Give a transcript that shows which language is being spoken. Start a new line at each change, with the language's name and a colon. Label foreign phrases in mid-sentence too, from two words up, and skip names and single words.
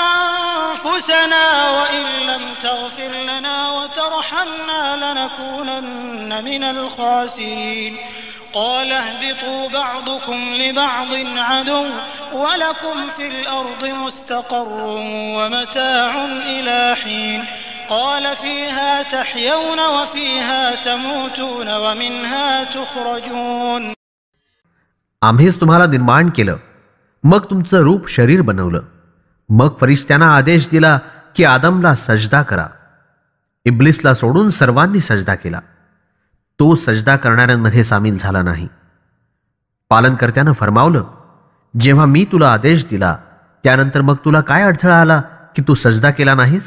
Arabic: أنفسنا وإن لم تغفر لنا وترحمنا لنكونن من الخاسرين قال اهبطوا بعضكم لبعض عدو ولكم في الأرض مستقر ومتاع إلى حين قال فيها تحيون وفيها تموتون ومنها تخرجون
Marathi: आम्हीच तुम्हाला निर्माण केलं, मग तुमचं रूप शरीर बनवलं. मग फरिश्त्यांना आदेश दिला की आदमला सजदा करा. इब्लिसला सोडून सर्वांनी सजदा केला. तो सजदा करणाऱ्यांमध्ये सामील झाला नाही. पालनकर्त्यानं फरमावलं, जेव्हा मी तुला आदेश दिला त्यानंतर मग तुला काय अडथळा आला की तू सजदा केला नाहीस?